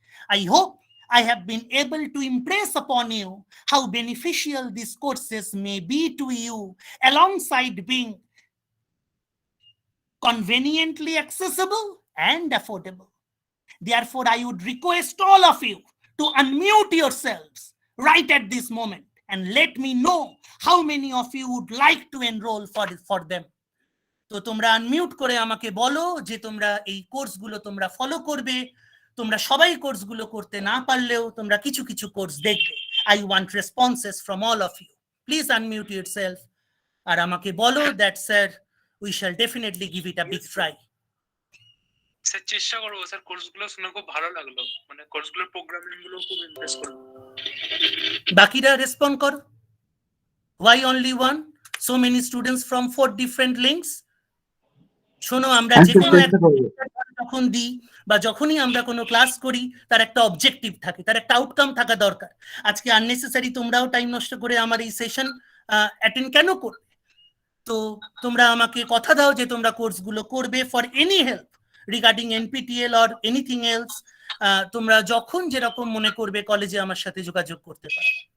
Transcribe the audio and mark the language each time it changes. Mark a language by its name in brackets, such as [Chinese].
[English] I hope I have been able to impress upon you how beneficial these courses may be to you, alongside being conveniently accessible and affordable. Therefore, I would request all of you to unmute yourselves right at this moment and let me know how many of you would like to enroll for them. [Bangla] তো তোমরা unmute করে আমাকে বলো যে তোমরা এই কোর্সগুলো তোমরা ফলো করবে। তোমরা সবাই কোর্সগুলো করতে না পারলেও তোমরা কিছু কিছু কোর্স দেখবে। [English] I want responses from all of you. Please unmute yourself [Bangla] আর আমাকে বলো [English] that sir, we shall definitely give it a big try. [Bangla] Sir চেষ্টা করব স্যার, কোর্সগুলো শুনে খুব ভালো লাগলো, মানে কোর্সগুলোর প্রোগ্রামিং গুলো খুব ইন্টারেস্ট করলো। বাকিরা রেসপন্ড করো। [English] Why only one? So many students from 4 different links. [Bangla] শোনো, আমরা যে কোনো যখন দিই বা যখনই আমরা কোনো ক্লাস করি তার একটা অবজেক্টিভ থাকে, তার একটা আউটকাম থাকা দরকার। আজকে আননেসেসারি তোমরাও টাইম নষ্ট করে আমার এই সেশন অ্যাটেন্ড কেন করবে? তো তোমরা আমাকে কথা দাও যে তোমরা কোর্সগুলো করবে। [English] for any help regarding NPTEL or anything else, [Bangla] তোমরা যখন যেরকম মনে করবে কলেজে আমার সাথে যোগাযোগ করতে পারো।